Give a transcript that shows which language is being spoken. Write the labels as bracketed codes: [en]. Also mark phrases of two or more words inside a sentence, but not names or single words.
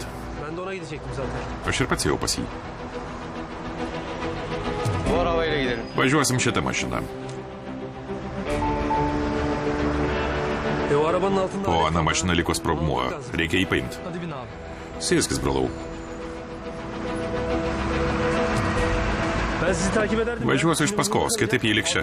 [tr] Ben de ona gidecektim zaten. [lt] Aš ir pats jau pas jį. [tr] Bu arabayla gidelim. [lt] Važiuosim šitą mašiną. [tr] O arabanın altında... [lt] Po ana mašina liko sprogmuo. Reikia jį paimti. [tr] Hadi bin abi. [lt] Sėskis, brolau. [tr] Ben sizi takip ederdim. [lt] Važiuosiu iš paskos, kitaip jį liks čia.